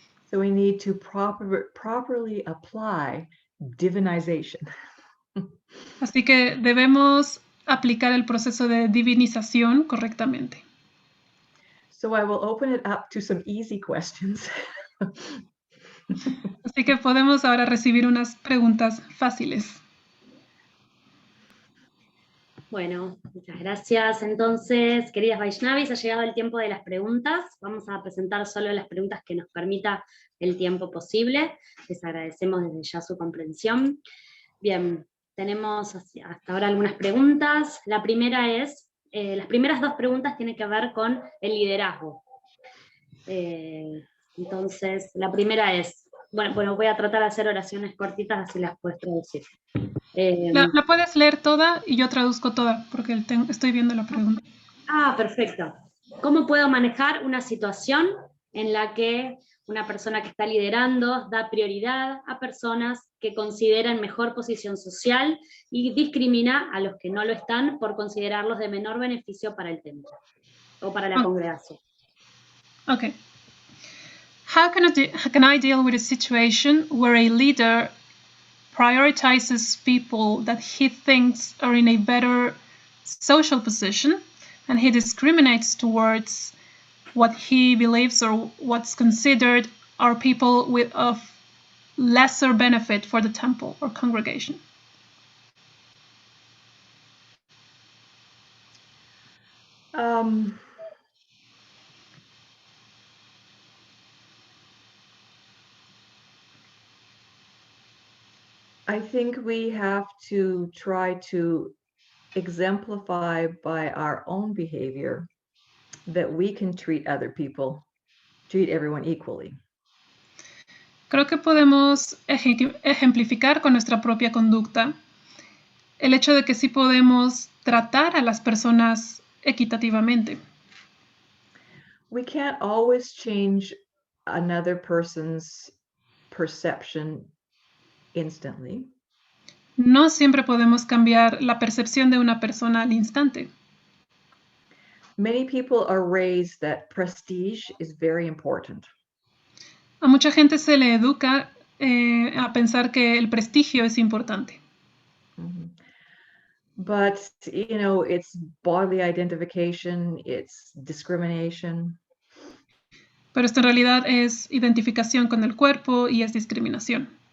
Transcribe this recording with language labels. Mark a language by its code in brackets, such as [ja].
[en] So we need to properly apply divinization. [es] Así que debemos aplicar el proceso de divinización correctamente. [en] So I will open it up to some easy questions. [es] Así que podemos ahora recibir unas preguntas fáciles. Bueno, muchas gracias. Entonces, queridas Vaishnavis, ha llegado el tiempo de las preguntas. Vamos a presentar solo las preguntas que nos permita el tiempo posible. Les agradecemos desde ya su comprensión. Bien, tenemos hasta ahora algunas preguntas. La primera es, las primeras dos preguntas tienen que ver con el liderazgo. Entonces, la primera es, bueno, voy a tratar de hacer oraciones cortitas, así las puedes traducir. La puedes leer toda y yo traduzco toda, porque estoy viendo la pregunta. Perfecto. ¿Cómo puedo manejar una situación en la que una persona que está liderando da prioridad a personas que consideran mejor posición social y discrimina a los que no lo están por considerarlos de menor beneficio para el templo o para la congregación? [en] Okay. How can I deal with a situation where a leader prioritizes people that he thinks are in a better social position, and he discriminates towards what he believes or what's considered are people of lesser benefit for the temple or congregation? I think we have to try to exemplify by our own behavior that we can treat everyone equally. [es] Creo que podemos ejemplificar con nuestra propia conducta el hecho de que sí podemos tratar a las personas equitativamente. [en] We can't always change another person's perception instantly. [es] No siempre podemos cambiar la percepción de una persona al instante. [en] Many people are raised that prestige is very important. [es] A mucha gente se le educa a pensar que el prestigio es importante. Mm-hmm. [en] But, it's bodily identification, it's discrimination. [es] Pero esto en realidad es identificación con el cuerpo y es discriminación.